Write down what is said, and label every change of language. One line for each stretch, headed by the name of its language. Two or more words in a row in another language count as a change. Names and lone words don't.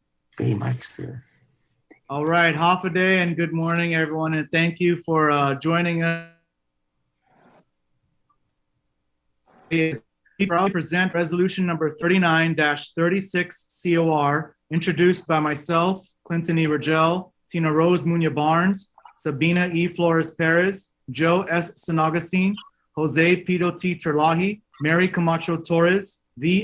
English: All right, half a day and good morning, everyone, and thank you for joining us. We proudly present resolution number 39-36 COR, introduced by myself, Clynton E. Ridgell, Tina Rose Muña Barnes, Sabina E. Flores Perez, Joe S. Agustin, Jose Pedo T. Terlaje, Mary Camacho Torres, V.